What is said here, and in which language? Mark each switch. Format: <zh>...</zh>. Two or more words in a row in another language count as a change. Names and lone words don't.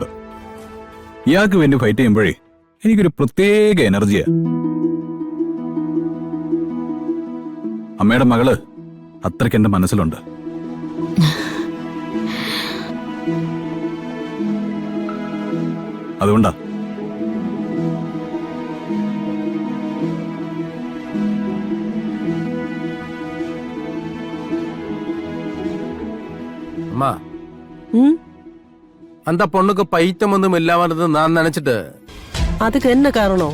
<ml>ഇയാൾക്ക് വേണ്ടി ഫൈറ്റ് ചെയ്യുമ്പോഴേ എനിക്കൊരു പ്രത്യേക എനർജിയാ. അമ്മയുടെ മകള് അത്രയ്ക്ക് എന്റെ മനസ്സിലുണ്ട്. അതുകൊണ്ടാ.</ml> <ta>அம்மா, அந்த பொண்ணுக்கு பைத்தியம் ஒன்றும் இல்லாம நான் நினைச்சிட்டு. அதுக்கு என்ன காரணம்?</ta>